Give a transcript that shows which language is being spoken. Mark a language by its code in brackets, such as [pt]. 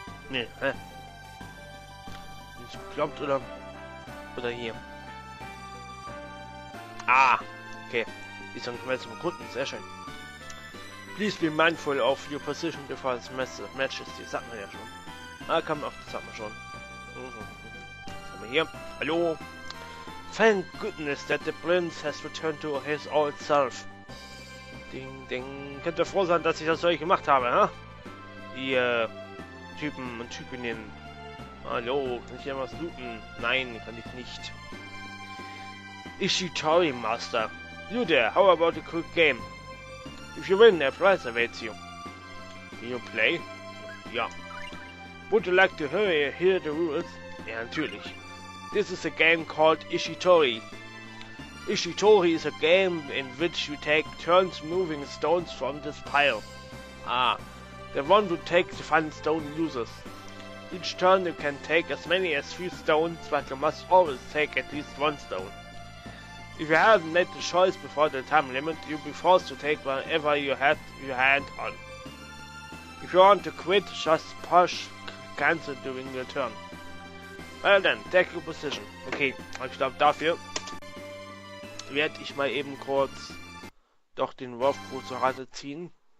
[de] Nee, hä? Nicht geklappt, oder? Oder hier? Ah! Okay. Die sind jetzt zum Kunden, sehr schön. [en] Please be mindful of your position before the matches. [de] Die sagt man ja schon. Ah, kann man auch, das sagt man schon. Was haben wir hier? Hallo! [en] Thank goodness that the prince has returned to his old self. Ding, ding. [de] Könnt ihr froh sein, dass ich das euch gemacht habe, ha? Ihr Typen und Typinnen. Hallo, kann ich hier was looten? Nein, kann ich nicht. Ishitari Master. [en] You there, how about a quick game? If you win, a prize awaits you. Can you play? [de] Ja. [en] Would you like to hear the rules? [de] Ja, natürlich. [en] This is a game called Ishitori. Ishitori is a game in which you take turns moving stones from this pile. Ah, the one who takes the final stone loses. Each turn you can take as many as 3 stones, but you must always take at least 1 stone. If you haven't made the choice before the time limit, you'll be forced to take whatever you have your hand on. If you want to quit, just push cancel during your turn. Well then, take your position. [de] Okay, ich glaube dafür werde ich mal eben kurz doch den Walkthrough zur Rate ziehen.